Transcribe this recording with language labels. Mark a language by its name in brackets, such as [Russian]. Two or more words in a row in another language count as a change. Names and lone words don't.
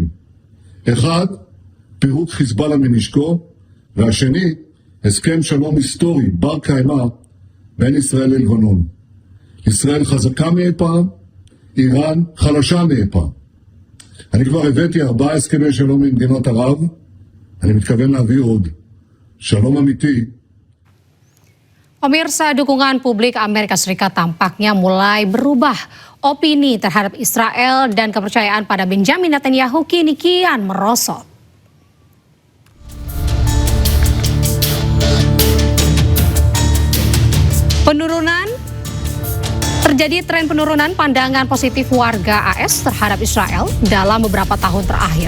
[Hebrew] אחד, פירוק חיזבאללה מנשקו, והשני, הסכם שלום היסטורי, בר קיימא, בין ישראל ללבנון. ישראל חזקה מאי פעם, איראן חלשה מאי פעם. אני כבר הבאתי 4 הסכמי שלום עם מדינות ערב, אני מתכוון להביא עוד. שלום אמיתי. [Indonesian] Pemirsa, dukungan publik Amerika Serikat tampaknya mulai berubah. Opini terhadap Israel dan kepercayaan pada Benjamin Netanyahu kini kian merosot. Terjadi tren penurunan pandangan positif warga AS terhadap Israel dalam beberapa tahun terakhir.